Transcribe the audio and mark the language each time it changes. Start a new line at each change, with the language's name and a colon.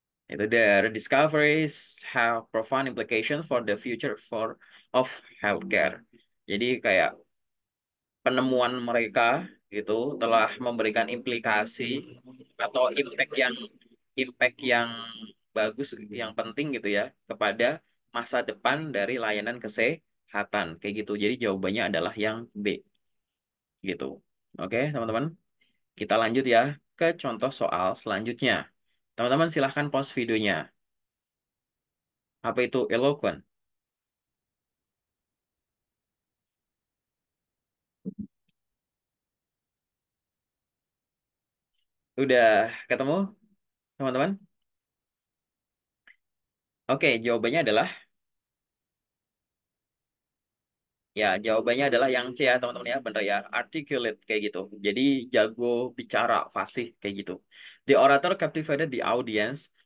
English: Itu their discoveries have profound implications for the future of healthcare.
Indonesian: Jadi kayak penemuan mereka gitu telah memberikan implikasi atau impact yang bagus, yang penting gitu ya kepada masa depan dari layanan kesehatan kayak gitu. Jadi jawabannya adalah yang B gitu. Oke, teman-teman, kita lanjut ya ke contoh soal selanjutnya. Teman-teman silahkan pause videonya. Apa itu eloquent? Udah ketemu, teman-teman? Oke, jawabannya adalah ya, jawabannya adalah yang C ya, teman-teman ya, bener ya, articulate kayak gitu. Jadi jago bicara, fasih kayak gitu.
English: The orator captivated the audience.